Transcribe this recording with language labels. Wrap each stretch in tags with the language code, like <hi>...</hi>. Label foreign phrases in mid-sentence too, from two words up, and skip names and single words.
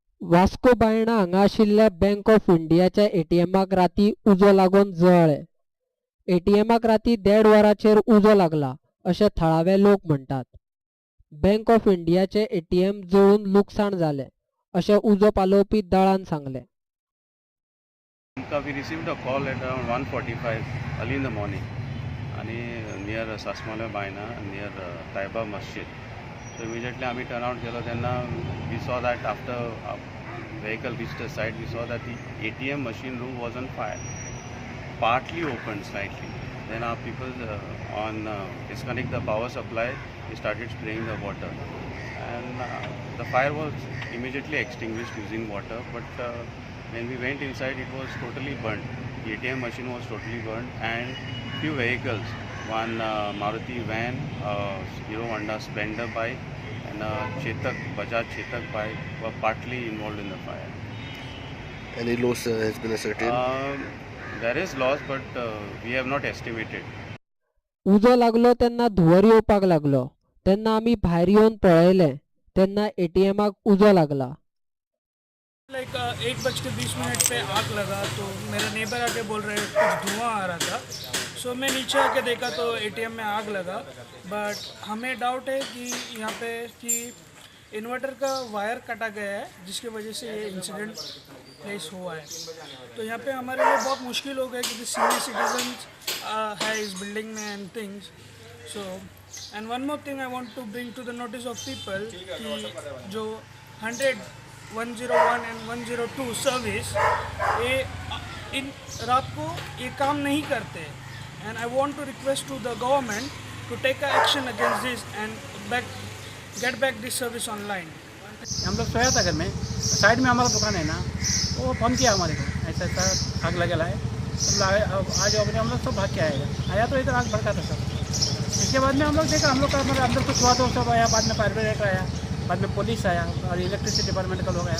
<kok>वास्को बायणा हांगा आशिल्ल्या बँक ऑफ इंडियाच्या एटीएमाक राती उजो लागून जळ्ळे. एटीएमाक राती 1.5 वरांचेर उजो लागला अशें थळावे लोक म्हणटात. बँक ऑफ इंडियाचे एटीएम जळून लुकसाण जालें अशें उजो पालोवपी दळान सांगलें.</kok> <en>We received a call at around 1:45 early in the morning and near Sasmala Baina near Taiba Masjid. So immediately we turned out</en> <kok>केलो तेन्ना</kok> <en>we saw that after a vehicle reached the site we saw that the ATM machine room was on fire, partly opened slightly. Then our people disconnect the power supply, we started spraying the water and the fire was immediately extinguished using water, but when we went inside it was totally burnt. The ATM machine was totally burnt and few vehicles, one Maruti van, Hero Honda Splendor bike and Bajaj Chetak bike were partly involved in the fire. Any loss has been ascertained? There is loss but we have not estimated.</en> <kok>उजो लागलो तेन्ना धुंवर येवपाक लागलो. तेन्ना आमी भायर येवन पळयलें तेन्ना एटीएमाक उजो लागला.</kok> <hi>1:20 पे आग लगा तो मेरा नेबर आके बोल रहे कुछ धुआं आ रहा था. सो मैं नीचे आके देखा तो एटीएम में आग लगा. बट हमें डाउट है कि यहाँ पे कि इन्वर्टर का वायर कटा गया है जिसकी वजह से ये</hi> <en>incident face</en> <hi>हुआ है. तो यहाँ पे हमारे लिए बहुत मुश्किल हो गया क्योंकि</hi> <en>senior citizen</en> <hi>है इस बिल्डिंग में</hi> <en>and things. so and one more thing I want to bring to the notice of people</en> <hi>कि जो 101 एंड 102 सर्विस ये इन रात को ये काम नहीं करते.</hi> <en>and I want to request to the government to take action against this and get back this service online.</en> <hi>हम लोग सोया था घर में, साइड में हमारा दुकान है ना, वो फ़ोन किया हमारे को ऐसा ऐसा आग लगेला है. सब आज हम लोग सब भाग के आया तो इधर आग भड़का था सब. इसके बाद में हम लोग देखा, हम लोग का मतलब अंदर कुछ हुआ तो सब आया. बाद में</hi> <en>fire brigade</en> <hi>आया, बाद में पुलिस आया और</hi> <en>electricity department</en> <hi>का लोग आया.</hi>